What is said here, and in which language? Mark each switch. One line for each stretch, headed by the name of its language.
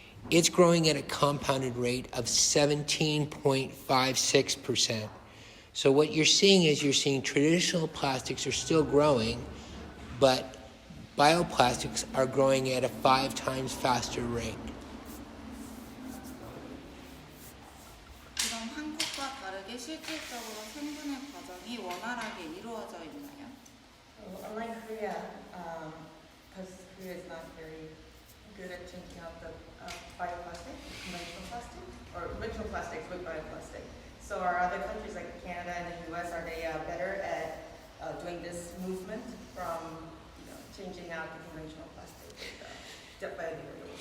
English: It's growing at a compounded rate of 17.56%. So what you're seeing is you're seeing traditional plastics are still growing, but bioplastics are growing at a 5 times faster rate.
Korean: 그럼 한국과 다르게 실질적으로 생분해 과정이 원활하게 이루어져 있나요?
English: Unlike Korea, because Korea is not very good at changing out the bioplastic, conventional plastics with bioplastic. So are other countries like Canada and the US, are they better at doing this movement from changing out the conventional plastic with biodegradable?